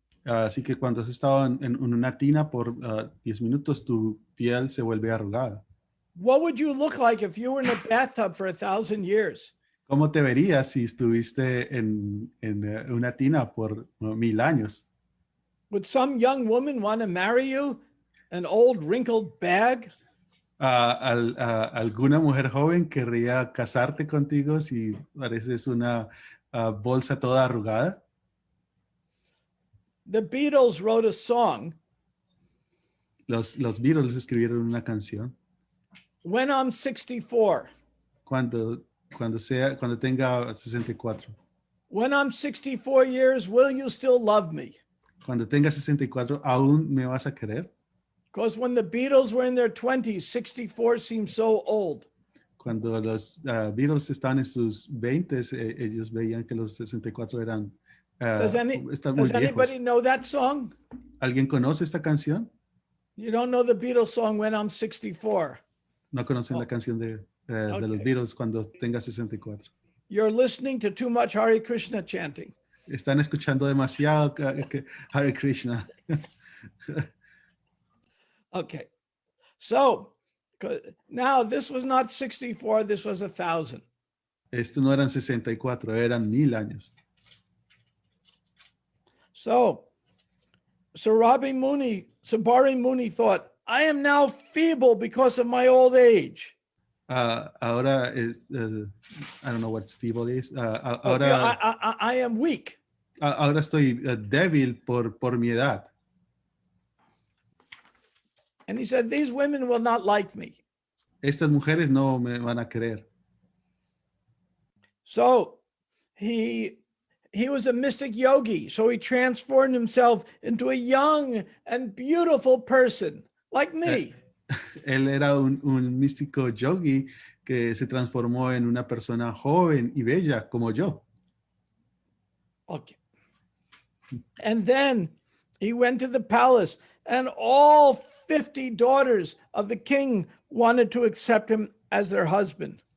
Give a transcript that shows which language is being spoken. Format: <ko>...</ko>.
<es>Así que cuando has estado en una tina por 10 minutos, tu piel se vuelve arrugada.</es> <en>What would you look like if you were in a bathtub for 1,000 years?</en> <es>¿Cómo te verías si estuviste en una tina por 1000 años?</es> <en>Would some young woman want to marry you, an old wrinkled bag?</en> <es>¿Alguna mujer joven querría casarte contigo si pareces una bolsa toda arrugada?</es> <en>The Beatles wrote a song,</en> <es>Los Beatles escribieron una canción.</es> <en>When I'm 64.</en> <es>Cuando tenga 64.</es> <en>When I'm 64 years, will you still love me?</en> <es>Cuando tenga 64, ¿aún me vas a querer?</es> <en>Because when the Beatles were in their 20s, 64 seemed so old.</en> <es>Cuando los Beatles estaban en sus 20s, ellos veían que los 64 eran</es> <en>Does</en> <es>muy</es> <en>anybody</en> <es>viejos.</es> <en>know that song?</en> <es>¿Alguien conoce esta canción?</es> <en>You don't know the Beatles song, When I'm 64.</en> <es>No conocen la canción de los</es> <en>Okay.</en> <es>Beatles cuando tenga 64.</es> <en>You're listening to too much Hare Krishna chanting.</en> <es>Están escuchando demasiado Hare Krishna.</es> <en>Okay. So now this was not 64, this was 1,000.</en> <es>Esto no eran 64, eran 1000 años.</es> <en>So Sabari Muni thought, I am now feeble because of my old age.</en> <es>Ahora es,</es> <en>I don't know what feeble is. Okay, I am weak.</en> <es>Ahora estoy débil por mi edad.</es> <en>And he said, these women will not like me.</en> <es>Estas mujeres no me van a querer.</es> <en>So he was a mystic yogi. So he transformed himself into a young and beautiful person like me.</en> <es>Él era un místico yogi que se transformó en una persona joven y bella como yo.</es> <en>Okay. And then he went to the palace, and all 50 daughters of the king wanted to accept him as their husband.</en>